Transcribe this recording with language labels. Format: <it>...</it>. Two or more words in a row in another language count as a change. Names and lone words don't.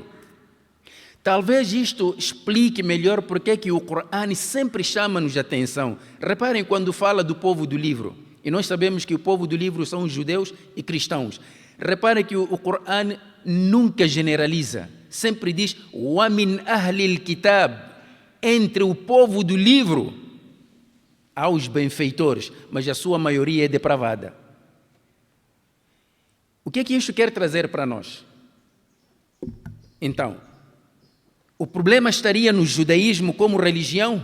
<pt>Talvez isto explique melhor porque que o Corão sempre chama-nos a atenção. Reparem quando fala do povo do livro, e nós sabemos que o povo do livro são os judeus e cristãos. Reparem que o Corão nunca generaliza. Sempre diz,</pt> <ar>ومن أهل الكتاب,</ar> <pt>entre o povo do livro, há os benfeitores, mas a sua maioria é depravada. O que é que isto quer trazer para nós? Então, o problema estaria no judaísmo como religião?</pt>